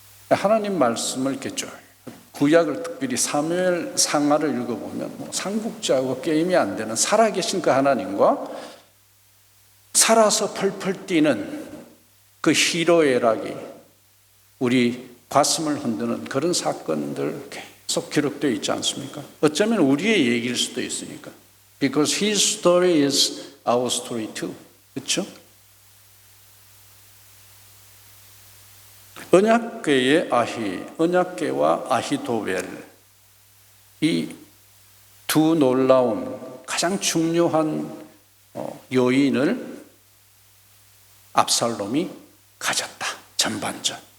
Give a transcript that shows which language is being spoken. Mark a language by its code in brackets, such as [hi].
[ko] 하나님 말씀을 이렇게 쭉 구약을 특별히 사무엘 상하를 읽어보면 삼국지하고 게임이 안 되는 살아계신 그 하나님과 살아서 펄펄 뛰는 그 히로에락이 우리 가슴을 흔드는 그런 사건들 계속 기록되어 있지 않습니까? 어쩌면 우리의 얘기일 수도 있으니까. [en] Because his story is our story too. [ko] 그렇죠? 언약궤의 언약궤와 아히도벨, 이 두 놀라운 가장 중요한 요인을 압살롬이 가졌다. 전반전.